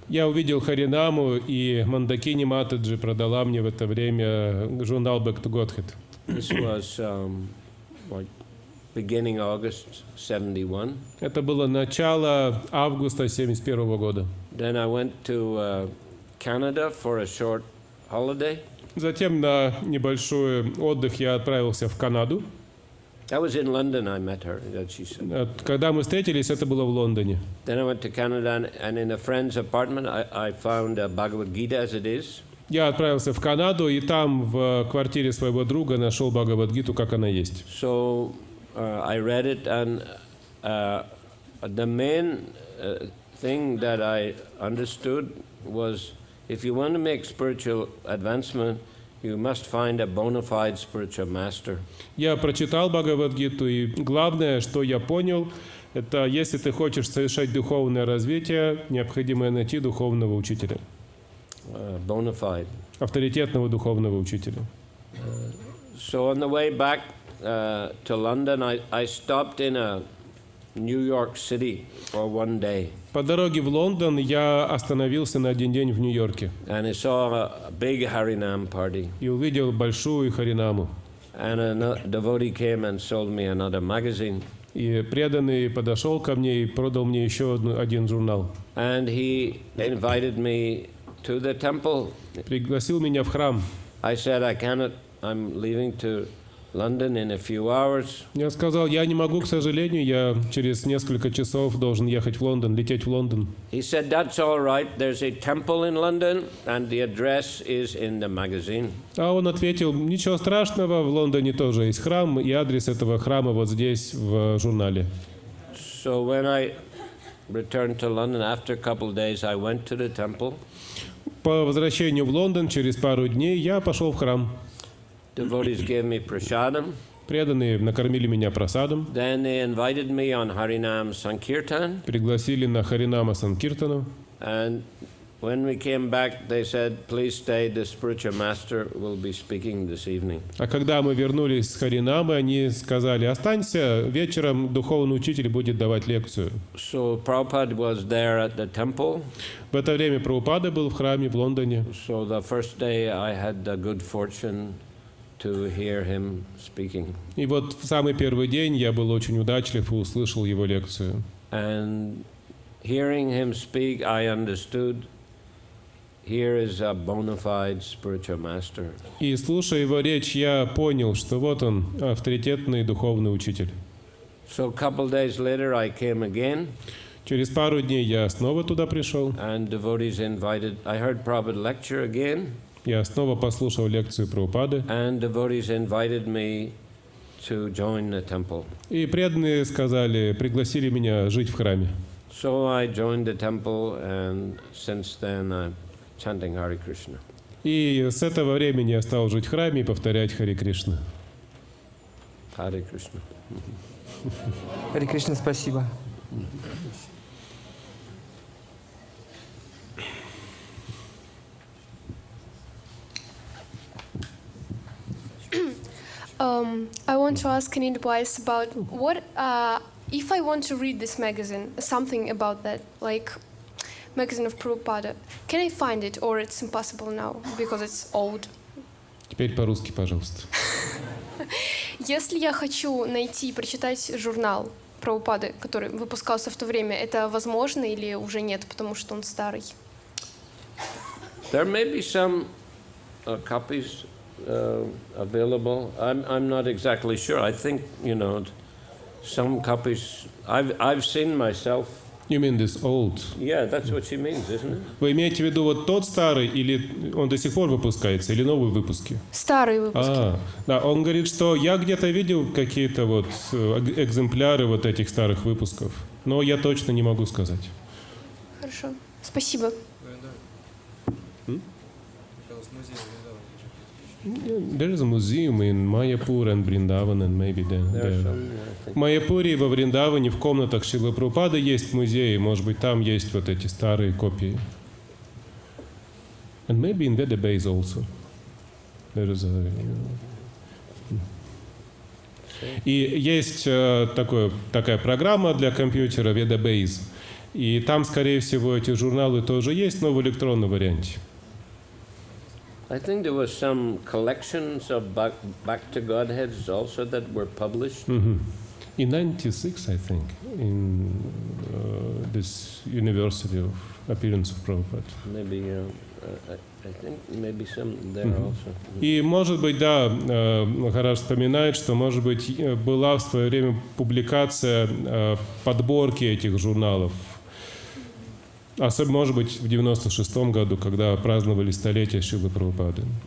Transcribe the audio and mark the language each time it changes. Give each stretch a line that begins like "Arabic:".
Russian: Я увидел Харинаму, и Мандакини Матаджи продала мне в это время журнал Back to Godhead.
English: This was like beginning August 71.
Russian: Это было начало августа 1971 года.
English: Then I went to Canada for a short holiday.
Russian: Затем на небольшой отдых я отправился в Канаду.
English: That was in London I met her, that she said.
Russian: Когда мы встретились, это было в Лондоне.
English: Then I went to Canada, and in a friend's apartment I found Bhagavad Gita as it is.
Russian: Я отправился в Канаду, и там в квартире своего друга нашел Бхагавад-гиту, как она есть.
English: So I read it, and the main thing that I understood was if you want to make spiritual advancement, you must find a bona fide spiritual master.
Russian: Я прочитал Бхагавад-гиту, и главное, что я понял, это если ты хочешь совершать духовное развитие, необходимо найти духовного учителя,
English: Bona fide.
Russian: авторитетного духовного учителя.
English: So on the way back to London, I stopped in a New York City for one day.
Russian: По дороге в Лондон я остановился на один день в Нью-Йорке
English: And I saw a big Harinam party.
Russian: и увидел большую харинаму.
English: And a devotee came and sold me another magazine.
Russian: И преданный подошел ко мне и продал мне еще один журнал.
English: And he invited me to the temple.
Russian: Пригласил меня в храм.
English: I said, I cannot, I'm leaving to London in a few hours.
Russian: Я сказал, я не могу, к сожалению, я через несколько часов должен ехать в Лондон, лететь в Лондон.
English: He said, that's all right. There's a temple in London and the address is in the magazine.
Russian: А он ответил, ничего страшного, в Лондоне тоже есть храм, и адрес этого храма вот здесь, в журнале.
English: So when I returned to London after a couple of days, I went to the temple.
Russian: По возвращению в Лондон, через пару дней, я пошел в храм.
English: Devotees gave me prasadam.
Russian: Преданные накормили меня просадом,
English: Then they invited me on Harinam Sankirtan.
Russian: пригласили на Харинама Санкиртану.
English: And when we came back, they said, please stay, the spiritual master will be speaking this evening.
Russian: А когда мы вернулись с Харинамы, они сказали, останься, вечером духовный учитель будет давать лекцию.
English: So Prabhupada was there at the temple.
Russian: В это время Прабхупада был в храме в Лондоне.
English: So the first day I had the good fortune to hear him speaking.
Russian: И вот в самый первый день я был очень удачлив и услышал его лекцию.
English: And hearing him speak, I understood here is a bona fide spiritual master.
Russian: И слушая его речь, я понял, что вот он, авторитетный духовный учитель.
English: So a couple days later I came again
Russian: Через пару дней я снова туда пришел.
English: and devotees invited, I heard Prabhupada lecture again
Russian: Я снова послушал лекцию Прабхупады.
English: and devotees invited me to join the temple.
Russian: И преданные сказали, пригласили меня жить в храме.
English: So I joined the temple and since then I'm chanting Hare Krishna.
Russian: И с этого времени я стал жить в храме и повторять Харе Кришна.
English: Hare Krishna.
Russian: Харе Кришна, спасибо.
English: I want to ask an advice about what if I want to read this magazine, something about that, like magazine of Prabhupada. Can I find it, or it's impossible now because it's old?
Russian: Теперь по-русски, пожалуйста. Если я хочу найти и прочитать журнал Прабхупады, который выпускался в то время, это возможно или уже нет, потому что он старый?
English: There may be some copies available. I'm not exactly sure. I think, you know, some copies I've seen myself. You mean this old? Yeah, that's what she means, isn't it?
Russian: Вы имеете в виду вот тот старый, или он до сих пор выпускается, или новые выпуски? Старые выпуски. Да, он говорит, что я где-то видел какие-то вот экземпляры вот этих старых выпусков, но я точно не могу сказать. Хорошо. Спасибо.
English: There is a museum in Mayapur and Vrindavan and maybe there.
Russian: В Майяпуре и во Вриндаване в комнатах Шрилы Прабхупады есть музеи, может быть, там есть вот эти старые копии.
English: And maybe in Vedabase also. There is
Russian: И есть такая программа для компьютера Vedabase. И там, скорее всего, эти журналы тоже есть, но в электронном варианте.
English: I think there was some collections of back to Godheads also that were published. In 96, I think, in this University of Appearance of Prabhupada. Maybe, I think maybe some there also.
Russian: И, может быть, да, Махарадж вспоминает, что, может быть, была в свое время публикация подборки этих журналов. Особенно, может быть, в 96-м году, когда праздновали столетие Шрилы Прабхупады.